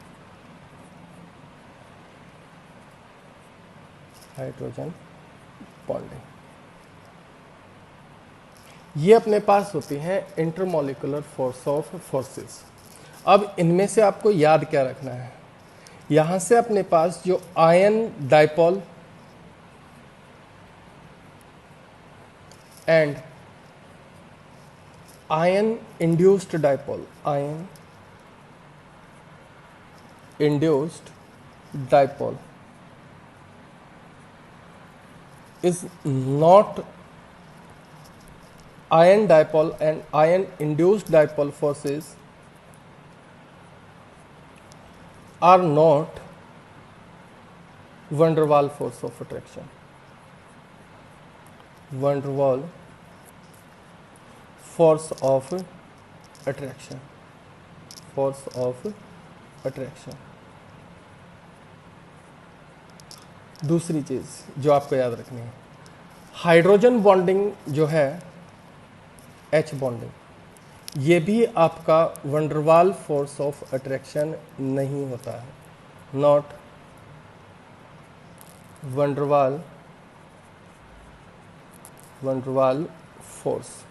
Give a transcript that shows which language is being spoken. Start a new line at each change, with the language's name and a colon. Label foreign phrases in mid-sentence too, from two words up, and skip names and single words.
Hindi: ये अपने पास होती हैं
English: intermolecular force of forces.
Hindi: अब इनमें से आपको याद क्या रखना है, यहां से अपने पास जो
English: ion dipole and ion induced dipole is not ion dipole and ion induced dipole forces are not van der Waal force of attraction. Van der Waal force of attraction।
Hindi: दूसरी चीज जो आपको याद रखनी है,
English: hydrogen bonding
Hindi: जो है
English: H bonding,
Hindi: ये भी आपका
English: van der Waal force of attraction
Hindi: नहीं होता है,
English: not van der Waal force.